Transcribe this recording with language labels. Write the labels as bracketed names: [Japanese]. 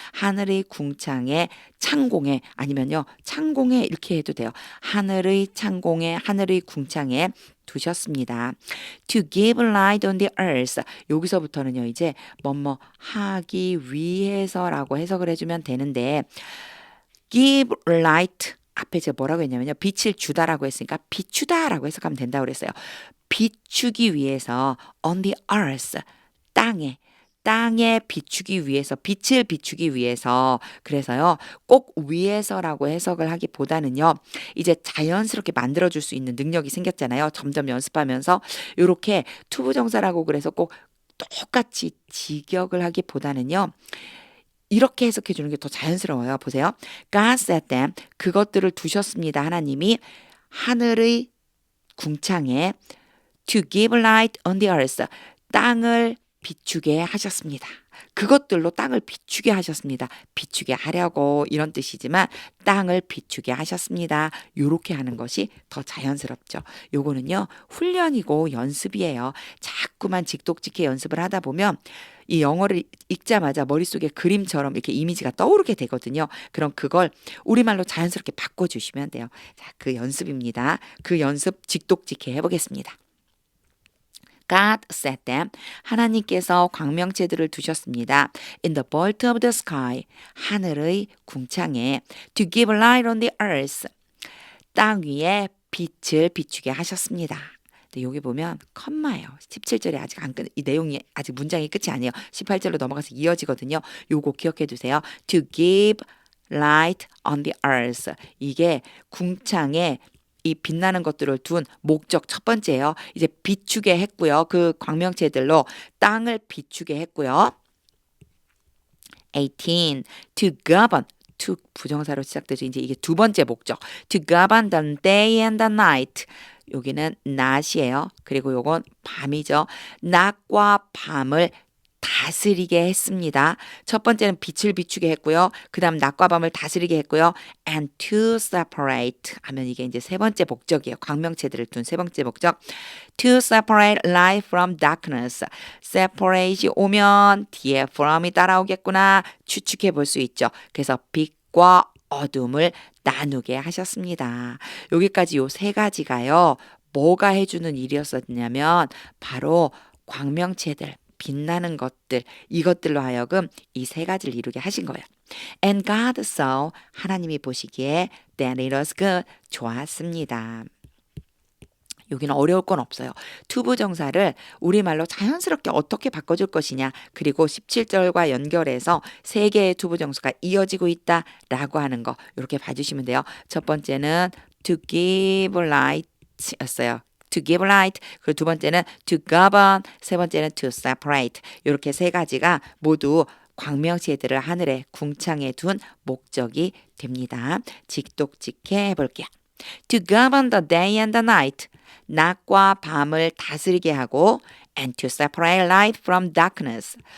[Korean] 하늘의 궁창에 창공에 아니면요 창공에 이렇게 해도 돼요. 하늘의 창공에 하늘의 궁창에 두셨습니다. [English] To give light on the earth. [Korean] 여기서부터는요 이제 뭐뭐 하기 위해서라고 해석을 해주면 되는데 give light 앞에 제가 뭐라고 했냐면요. 빛을 주다라고 했으니까 비추다라고 해석하면 된다고 그랬어요. 비추기 위해서 [English] on the earth [Korean] 땅에 비추기 위해서 빛을 비추기 위해서 그래서요. 꼭 위해서라고 해석을 하기보다는요. 이제 자연스럽게 만들어줄 수 있는 능력이 생겼잖아요. 점점 연습하면서 이렇게 투부정사라고 그래서 꼭 똑같이 직역을 하기보다는요. 이렇게 해석해 주는 게 더 자연스러워요. 보세요. [English] God set them. [Korean] 그것들을 두셨습니다. 하나님이 하늘의 궁창에 [English] to give light on the earth. [Korean] 땅을 비추게 하셨습니다. 그것들로 땅을 비추게 하셨습니다. 비추게 하려고 이런 뜻이지만 땅을 비추게 하셨습니다. 요렇게 하는 것이 더 자연스럽죠. 요거는요. 훈련이고 연습이에요. 자꾸만 직독직해 연습을 하다 보면 이 영어를 읽자마자 머릿속에 그림처럼 이렇게 이미지가 떠오르게 되거든요. 그럼 그걸 우리말로 자연스럽게 바꿔주시면 돼요. 자, 그 연습입니다. 그 연습 직독직해 해보겠습니다. [English] God set them. [Korean] 하나님께서 광명체들을 두셨습니다. [English] In the vault of the sky. [Korean] 하늘의 궁창에. [English] To give light on the earth. [Korean] 땅 위에 빛을 비추게 하셨습니다. 근데 여기 보면 컴마예요. 17절에 아직 안 끝, 이 내용이 아직 문장이 끝이 아니에요. 18절로 넘어가서 이어지거든요. 요거 기억해 두세요. [English] To give light on the earth. [Korean] 이게 궁창에 이 빛나는 것들을 둔 목적 첫 번째예요. 이제 비추게 했고요. 그 광명체들로 땅을 비추게 했고요. [English] 18. To govern. [Korean] to 부정사로 시작되죠. 이제 이게 두 번째 목적. [English] To govern the day and the night. [Korean] 여기는 낮이에요. 그리고 요건 밤이죠. 낮과 밤을 다스리게 했습니다. 첫 번째는 빛을 비추게 했고요. 그 다음 낮과 밤을 다스리게 했고요. [English] And to separate [Korean] 하면 이게 이제 세 번째 목적이에요. 광명체들을 둔 세 번째 목적. [English] To separate light from darkness. [Korean] separate이 오면 뒤에 from이 따라오겠구나 추측해 볼 수 있죠. 그래서 빛과 어둠을 나누게 하셨습니다. 여기까지 요 세 가지가요. 뭐가 해주는 일이었었냐면 바로 광명체들 빛나는 것들 이것들로 하여금 이 세 가지를 이루게 하신 거예요. [English] And God saw [Korean] 하나님이 보시기에 [English] that it was good [Korean] 좋았습니다. 여기는 어려울 건 없어요. 투부정사를 우리말로 자연스럽게 어떻게 바꿔줄 것이냐 그리고 17절과 연결해서 세 개의 투부정사가 이어지고 있다라고 하는 거 이렇게 봐주시면 돼요. 첫 번째는 [English] to give light [Korean] 였어요. [English] to give light. [Korean] 그리고 두 번째는 [English] to govern. [Korean] 세 번째는 [English] to separate. [Korean] 이렇게 세 가지가 모두 광명체들을 하늘에 궁창에 둔 목적이 됩니다. 직독직해 해볼게요. [English] To govern the day and the night. [Korean] 낮과 밤을 다스리게 하고 [English] and to separate light from darkness.